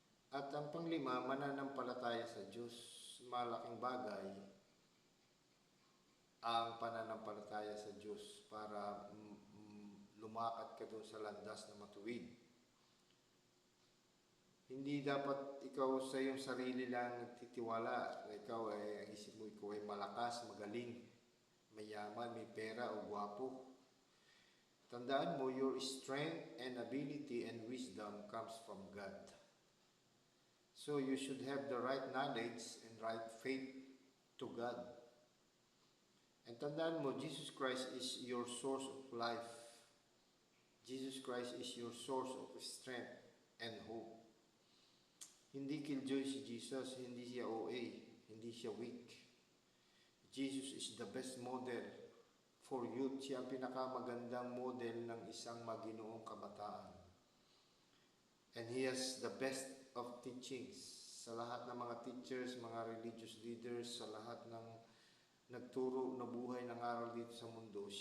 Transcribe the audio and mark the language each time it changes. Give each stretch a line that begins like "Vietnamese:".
Filipino: At ang panglima, mananampalataya sa Diyos. Malaking bagay ang pananampalataya sa Diyos para lumakad ka doon sa landas na matuwid. Hindi dapat ikaw sa iyong sarili lang nagtitiwala na ikaw ang isip mo, ikaw ay malakas, magaling, mayaman, may pera o gwapo. Tandaan mo,
English: your strength and ability and wisdom comes from God. So you should have the right knowledge and right faith to God. And
Filipino: tandaan mo,
English: Jesus Christ is your source of life. Jesus Christ is your source of strength and hope.
Filipino: Hindi killjoy si Jesus, hindi siya OA, hindi siya weak.
English: Jesus is the best model for youth.
Filipino: Siya ang pinakamagandang model ng isang maginoong kabataan.
English: And He has the best of teachings
Filipino: sa lahat ng mga teachers, mga religious leaders, sa lahat ng nagturo na buhay ng aral dito sa mundo.